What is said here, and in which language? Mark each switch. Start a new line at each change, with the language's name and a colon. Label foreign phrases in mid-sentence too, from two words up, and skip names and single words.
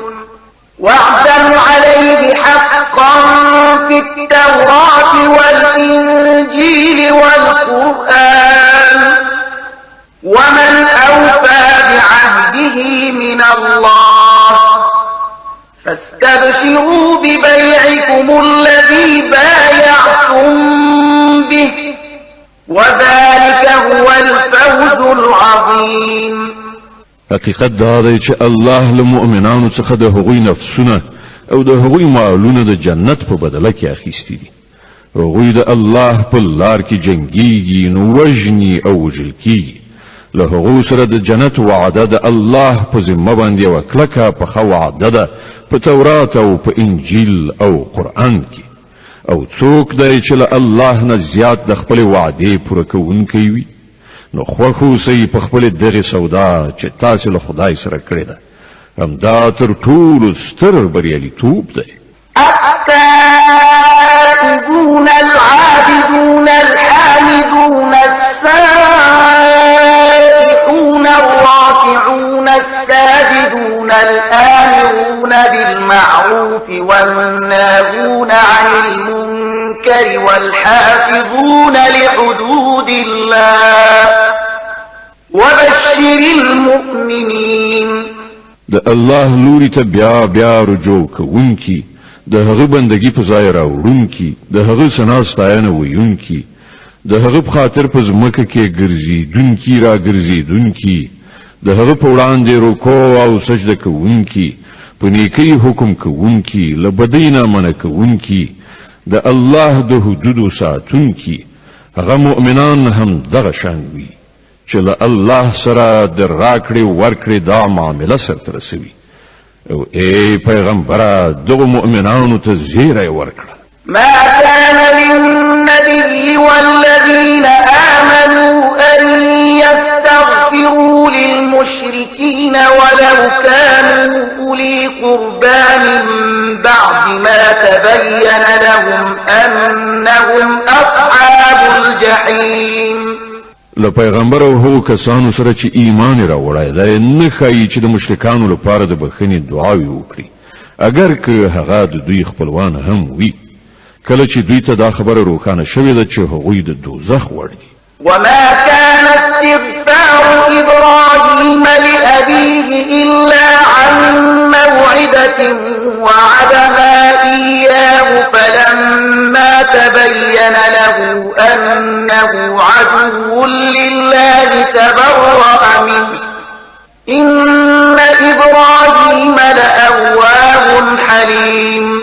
Arabic: وعدا عليه حقا في التوراة والإنجيل والقرآن ومن أوفى بعهده من الله فاستبشروا ببيعكم الذي بايعتم به وذلك هو الفوز العظيم.
Pashto: حقیقت دا دی چې الله له مؤمنانو څخه د هغوی نفسونه او د هغوی مالونه د جنت په بدله کې اخیستي دي. هغوی د الله په لار کې جنګیږي نو وژني او وژل کیږي. له هغو سره د جنت وعده د الله په ذمه باندې یوه کلکه پخه وعده ده په تورات او په انجیل او قرآن کې. او څوک دی چې له الله نه زیات د خپلې وعدې پوره کوونکی وي نو خوښ اوسئ په خپلې دغې سودا چې تاسې له خدای سره کړې ده. همدا تر ټولو ستر بریالیتوب دی.
Arabic: التائبون العابدون الحامدون السائحون الراكعون الساجدون الآمرون بالمعروف والناهون عن المنكر والحافظون لحدود الله وبشر المؤمنين.
Pashto: د الله لوري ته بیا رجوع کوونکی، د هغه بندگی په ځای راوړونکی، د هغه ثنا ستاینه ویونکی، د هغه په خاطر په ځمکه کې ګرځېدونکي راګرځېدونکي، د هغه په وړاندې رکوع او سجده کوونکی، په نیکۍ حکم کوونکی، له بدۍ نه منع کوونکی، د الله د حدودو ساتونکی. هغه مؤمنان هم دغه شان وي چې له الله سره د راکړې ورکړې دا معامله سرته رسوي. او ای پیغمبره دغه مؤمنانو ته زیری ورکړه.
Arabic: ما كان للنبي والذين آمنوا أن يستغفروا للمشركين ولو كانوا أولي قربى من بعد ما تبين لهم أنهم أصحاب الجحيم.
Pashto: له پیغمبر او هغو کسانو سره چې ایمان راوړی دی نه ښایي چې د مشرکانو لپاره د بخښنې دعاوې وکړي اگر که هغه د دوی خپلوان هم وي کله چې دوی ته دا خبره روښانه شوې ده چې هغوی د دوزخ وړ دي.
Arabic: وما كان استغفار إبراهيم لأبيه إلا عن موعدة وعدها إياه فلما تبين له أنه عدو لله تبرأ منه إن إبراهيم لأواه حليم.